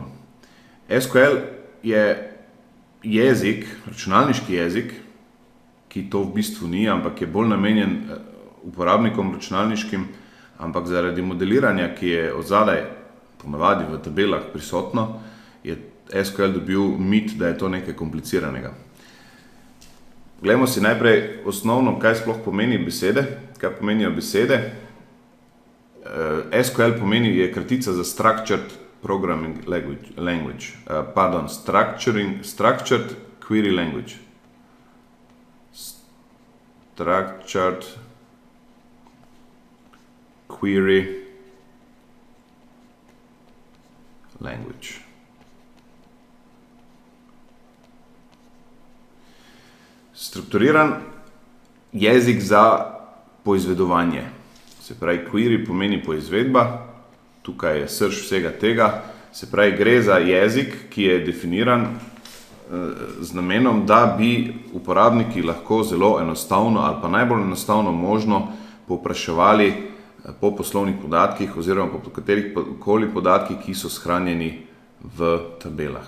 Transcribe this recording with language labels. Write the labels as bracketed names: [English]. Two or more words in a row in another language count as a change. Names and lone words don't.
[Slovenian] SQL je jezik, računalniški jezik, ki to v bistvu ni, ampak je bolj namenjen uporabnikom računalniškim, ampak zaradi modeliranja, ki je odzadaj ponavadi v tabelah prisotno, je SQL dobil mit, da je to nekaj kompliciranega. Glejmo si najprej osnovno, kaj sploh pomeni besede, kaj pomenijo besede. SQL pomeni, je kratica za [English] Structured Programming Language, Structured Query Language. Structured Query Language. [Slovenian] Strukturiran jezik za poizvedovanje. Se pravi, query pomeni poizvedba, tukaj je srž vsega tega. Se pravi, gre za jezik, ki je definiran z namenom, da bi uporabniki lahko zelo enostavno ali pa najbolj enostavno možno povpraševali po poslovnih podatkih oziroma po katerihkoli podatkih, ki so shranjeni v tabelah.